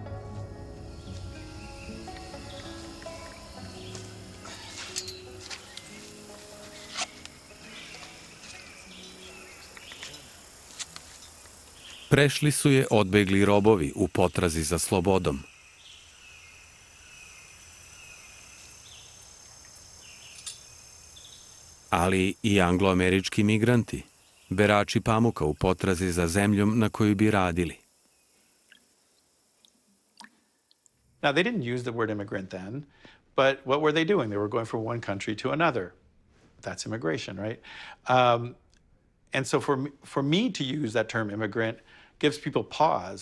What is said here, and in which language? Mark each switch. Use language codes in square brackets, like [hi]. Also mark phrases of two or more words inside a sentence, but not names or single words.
[sr] Prešli su je odbegli robovi u potrazi za slobodom. Ali i angloamerički migranti, berači pamuka u potrazi za zemljom na kojoj bi radili. [en] Now, they didn't use the word immigrant then, but what were they doing? They were going from one country to another. That's immigration, right? And so for me to use that term immigrant gives people pause.